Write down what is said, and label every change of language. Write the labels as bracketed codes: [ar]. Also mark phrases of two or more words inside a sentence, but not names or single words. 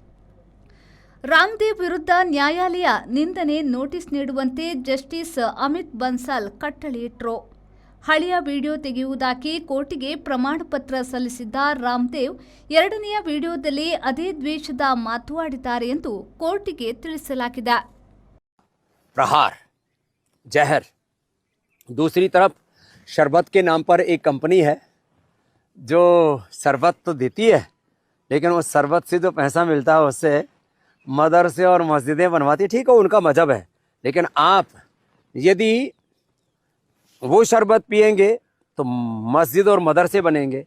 [kn] ರಾಮದೇವ್ ವಿರುದ್ಧ ನ್ಯಾಯಾಲಯ ನಿಂದನೆ ನೋಟಿಸ್ ನೀಡುವಂತೆ ಜಸ್ಟಿಸ್ ಅಮಿತ್ ಬನ್ಸಾಲ್ ಕಟ್ಟಳೆಯಿಟ್ಟರು. ಹಳೆಯ ವಿಡಿಯೋ ತೆಗೆಯುವುದಾಗಿ ಕೋರ್ಟಿಗೆ ಪ್ರಮಾಣ ಪತ್ರ ಸಲ್ಲಿಸಿದ್ದ ರಾಮದೇವ್ ಎರಡನೆಯ ವಿಡಿಯೋದಲ್ಲಿ ಅದೇ ದ್ವೇಷದ ಮಾತು ಆಡಿದ್ದಾರೆ ಎಂದು ಕೋರ್ಟಿಗೆ ತಿಳಿಸಲಾಗಿದೆ. [hi] प्रहार जहर, दूसरी तरफ शरबत के नाम पर एक कंपनी है जो शरबत तो देती है, लेकिन वो शरबत से जो पैसा मिलता है उससे मदरसे और मस्जिदें बनवाती है. ठीक है, उनका मजहब है, लेकिन आप यदि वो शरबत पिएंगे तो मस्जिद और मदरसे बनेंगे.